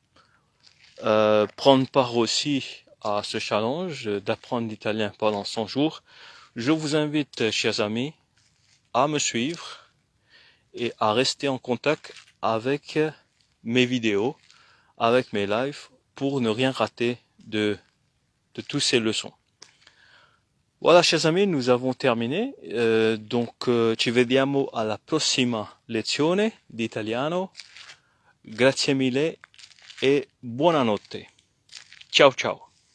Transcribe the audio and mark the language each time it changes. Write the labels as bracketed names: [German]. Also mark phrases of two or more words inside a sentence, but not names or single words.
[French] prendre part aussi à ce challenge d'apprendre l'italien pendant 100 jours, je vous invite, chers amis, à me suivre et à rester en contact avec mes vidéos, avec mes lives, pour ne rien rater de toutes ces leçons. Voilà, chers amis, nous avons terminé. Donc, [Italian] ci vediamo alla prossima lezione di italiano. Grazie mille e buonanotte. Ciao ciao.